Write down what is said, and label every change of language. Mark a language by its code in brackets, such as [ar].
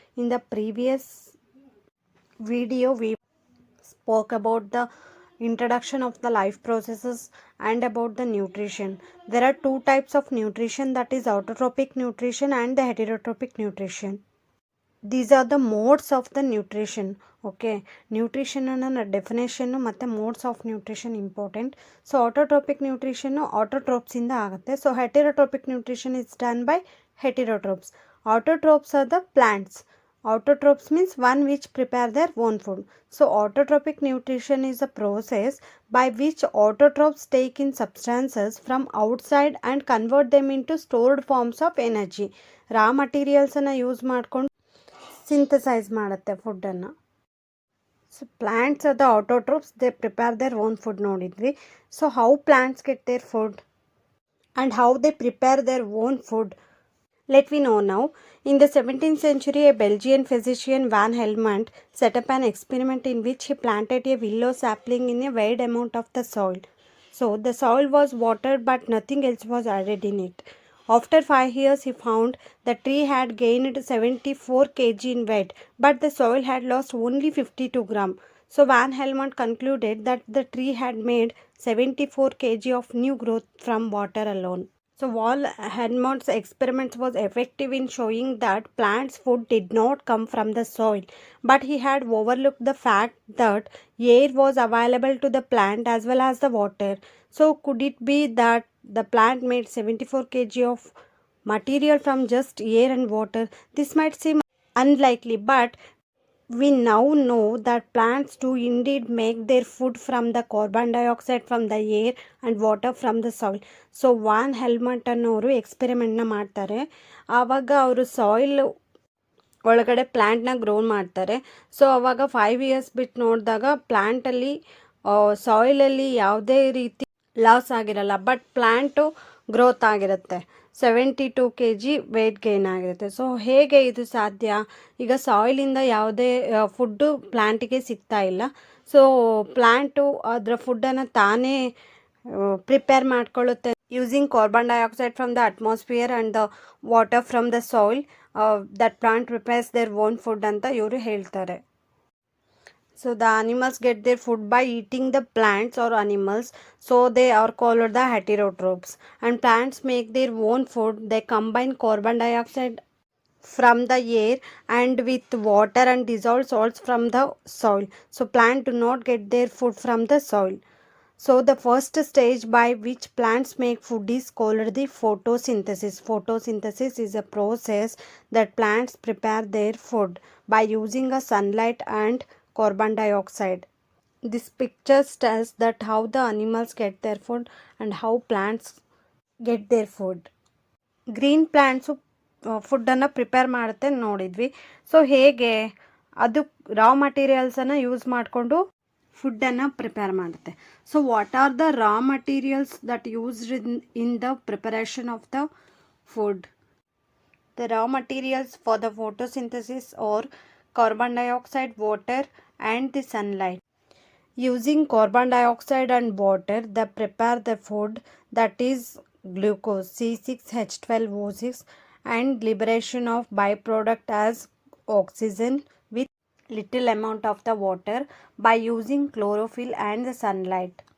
[en] In the previous video we spoke about the introduction of the life processes and about the nutrition. There are two types of nutrition, that is autotrophic nutrition and the heterotrophic nutrition. These are the modes of the nutrition. [kn] Okay, nutrition ಅನ್ನೋ definition ಮತ್ತು modes of nutrition important. So ಆಟೋಟ್ರೋಪಿಕ್ ನ್ಯೂಟ್ರಿಷನ್ನು ಆಟೋಟ್ರೋಪ್ಸಿಂದ ಆಗುತ್ತೆ. [en] So heterotrophic nutrition is done by heterotrophs. Autotrophs are the plants. Autotrophs means one which prepare their own food. So autotrophic nutrition is a process by which autotrophs take in substances from outside and convert them into stored forms of energy. [kn] Raw materials ಅನ್ನು use ಮಾಡ್ಕೊಂಡು synthesise ಮಾಡುತ್ತೆ ಫುಡ್ಡನ್ನು. [en] So plants are the autotrophs, they prepare their own food ನೋಡಿದ್ವಿ. So how plants get their food and how they prepare their own food, let we know now. In the 17th century, a Belgian physician Van Helmont set up an experiment in which he planted a willow sapling in a wide amount of the soil. So the soil was watered but nothing else was added in it. After 5 years, he found the tree had gained 74 kg in weight, but the soil had lost only 52 gram. So Van Helmont concluded that the tree had made 74 kg of new growth from water alone. So Van Helmont's experiment was effective in showing that plants' food did not come from the soil, but he had overlooked the fact that air was available to the plant as well as the water. So could it be that the plant made 74 kg of material from just air and water? This might seem unlikely, but we now know that plants do indeed make their food from the carbon dioxide from the air and water from the soil. [kn] So von ಹೆಲ್ಮಂಟ್ ಅನ್ನೋರು ಎಕ್ಸ್ಪೆರಿಮೆಂಟ್ನ ಮಾಡ್ತಾರೆ. ಆವಾಗ ಅವರು soil ಒಳಗಡೆ ಪ್ಲ್ಯಾಂಟ್ನ grow ಮಾಡ್ತಾರೆ. So ಆವಾಗ 5 years ಬಿಟ್ಟು ನೋಡಿದಾಗ ಪ್ಲ್ಯಾಂಟಲ್ಲಿ ಸಾಯಿಲಲ್ಲಿ ಯಾವುದೇ ರೀತಿ ಲಾಸ್ ಆಗಿರಲ್ಲ, ಬಟ್ ಪ್ಲ್ಯಾಂಟು ಗ್ರೋತ್ ಆಗಿರುತ್ತೆ. 72 kg ವೆಯ್ಟ್ ಗೇನ್ ಆಗಿರುತ್ತೆ. ಸೊ ಹೇಗೆ ಇದು ಸಾಧ್ಯ? ಈಗ ಸಾಯಿಲಿಂದ ಯಾವುದೇ ಫುಡ್ಡು ಪ್ಲ್ಯಾಂಟಿಗೆ ಸಿಗ್ತಾ ಇಲ್ಲ. ಸೊ ಪ್ಲ್ಯಾಂಟು ಅದರ ಫುಡ್ಡನ್ನು ತಾನೇ prepare ಮಾಡ್ಕೊಳ್ಳುತ್ತೆ [en] Using carbon dioxide from the atmosphere and the water from the soil. That plant prepares their own food [kn] ಅಂತ ಇವರು ಹೇಳ್ತಾರೆ. [en] So the animals get their food by eating the plants or animals, so they are called the heterotrophs. And plants make their own food. They combine carbon dioxide from the air and with water and dissolve salts from the soil. So plants do not get their food from the soil. So the first stage by which plants make food is called the photosynthesis. Photosynthesis is a process that plants prepare their food by using a sunlight and carbon dioxide. This picture tells that how the animals get their food and how plants get their food. [kn] Green plants ಫುಡ್ಡನ್ನು prepare ಮಾಡುತ್ತೆ ನೋಡಿದ್ವಿ. So ಹೇಗೆ ಅದು ರಾ ಮಟೀರಿಯಲ್ಸನ್ನು use ಮಾಡಿಕೊಂಡು ಫುಡ್ಡನ್ನು prepare ಮಾಡುತ್ತೆ. [en] So what are the raw materials that used in the preparation of the food? The raw materials for the photosynthesis are carbon dioxide, water and the sunlight. Using carbon dioxide and water, they prepare the food, that is glucose C6H12O6 and liberation of byproduct as oxygen with little amount of the water by using chlorophyll and the sunlight.